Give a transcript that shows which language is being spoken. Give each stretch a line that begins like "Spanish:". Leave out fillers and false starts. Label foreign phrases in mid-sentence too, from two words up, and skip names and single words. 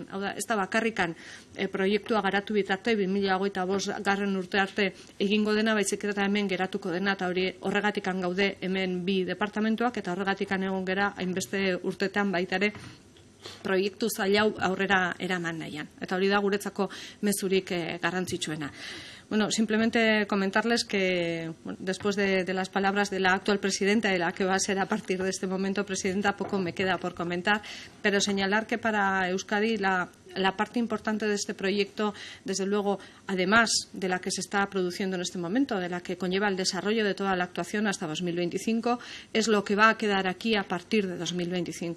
Basque: Hau da, ez da bakarrikan proiektua garatu bitarte 2025 urte arte egingo dena, baizik eta hemen geratuko dena, eta hori horregatikan gaude hemen bi departamentuak eta horregatikan egon gera hainbeste urtetan baita ere proiektu zail hau aurrera eraman nahian. Eta hori da guretzako mezurik garrantzitsuena.
Spanish: Bueno, simplemente comentarles que después de las palabras de la actual presidenta y la que va a ser a partir de este momento presidenta, poco me queda por comentar, pero señalar que para Euskadi la parte importante de este proyecto, desde luego, además de la que se está produciendo en este momento, de la que conlleva el desarrollo de toda la actuación hasta 2025, es lo que va a quedar aquí a partir de 2025.